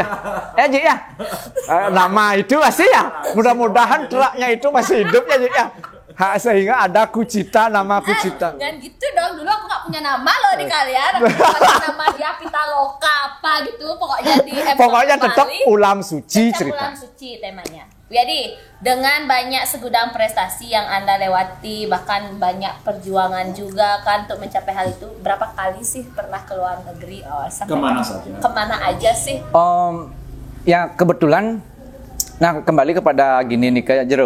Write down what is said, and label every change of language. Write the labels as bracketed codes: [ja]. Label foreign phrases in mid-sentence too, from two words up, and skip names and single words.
[id] Ji ya. Nama itu masih ya. Mudah-mudahan truknya itu masih hidup ya Ji ya. Sehingga ada Kucita, nama Kucita. Jangan gitu dong, dulu aku gak punya nama loh di kalian. Aku punya nama dia Pitaloka apa gitu. Pokoknya di Pokoknya tetap ulam suci cerita. Ulam suci temanya. Jadi dengan banyak segudang prestasi yang Anda lewati, bahkan banyak perjuangan juga kan untuk mencapai hal itu. Berapa kali sih pernah ke luar negeri? Kemana saja? Kemana aja sih? Ya kebetulan, nah kembali kepada gini nih kayak Jero.